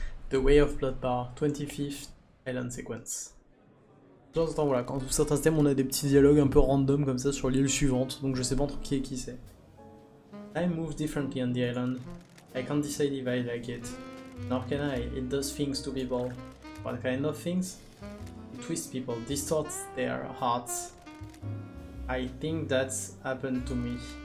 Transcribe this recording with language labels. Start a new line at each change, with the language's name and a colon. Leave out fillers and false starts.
English: The Way of Blood Bar, 25th Island Sequence.
French: De temps en temps, voilà, quand certains thèmes, on a des petits dialogues un peu random comme ça sur l'île suivante, donc je sais pas entre qui et qui c'est.
English: Time moves differently on the island. I can't decide if I like it. Nor can I. It does things to people. What kind of things? It twists people, distorts their hearts. I think that's happened to me.